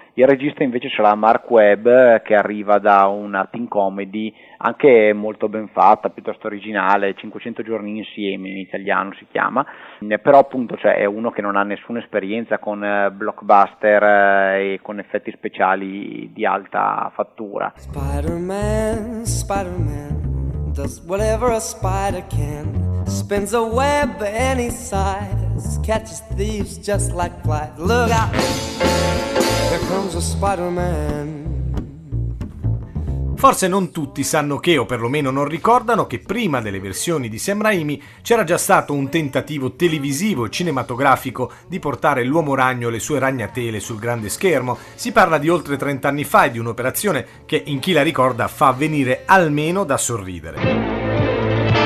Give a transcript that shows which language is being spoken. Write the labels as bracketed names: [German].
[Italian] Il regista invece sarà Mark Webb, che arriva da una teen comedy anche molto ben fatta, piuttosto originale, 500 giorni insieme in italiano si chiama, però appunto cioè, è uno che non ha nessuna esperienza con blockbuster e con effetti speciali di alta fattura. [English] Spider-Man, Spider-Man, does whatever a spider can. Spins a web any size, catches thieves just like flies. Look out, here comes a Spider-Man. [Italian] Forse non tutti sanno che, o perlomeno non ricordano, che prima delle versioni di Sam Raimi c'era già stato un tentativo televisivo e cinematografico di portare l'Uomo Ragno e le sue ragnatele sul grande schermo. Si parla di oltre 30 anni fa e di un'operazione che, in chi la ricorda, fa venire almeno da sorridere.